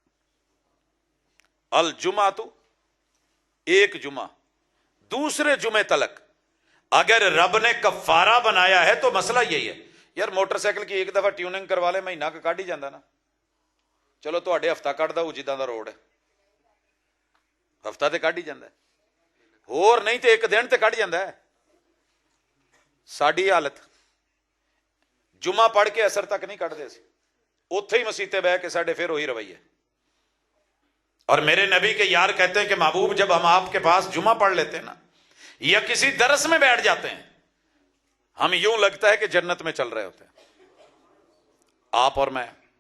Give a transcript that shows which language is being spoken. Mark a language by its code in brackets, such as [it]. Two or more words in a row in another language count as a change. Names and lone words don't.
[ur] الجمعہ، ایک جمعہ، دوسرے جمعے تلک اگر رب نے کفارہ بنایا ہے تو مسئلہ یہی ہے۔ یار موٹر سائیکل کی ایک دفعہ ٹیوننگ کروا لے، [pa] مہینہ کا کٹ ہی جاندہ نا، چلو تو اڈے ہفتہ کٹ دا جداں دا روڈ ہے، ہفتہ تے کٹ ہی جاندہ ہے، اور نہیں تے ایک دن تے کٹ جاندہ ہے۔ ساڈی حالت جمعہ پڑھ کے اثر تک نہیں کٹ دے سی، اوتھے ہی مسیتے بہ کے ساڈے پھر وہی رویے۔ [ur] اور میرے نبی کے یار کہتے ہیں کہ محبوب جب ہم آپ کے پاس جمعہ پڑھ لیتے ہیں نا، یا کسی درس میں بیٹھ جاتے ہیں، ہم یوں لگتا ہے کہ جنت میں چل رہے ہوتے ہیں، آپ اور میں۔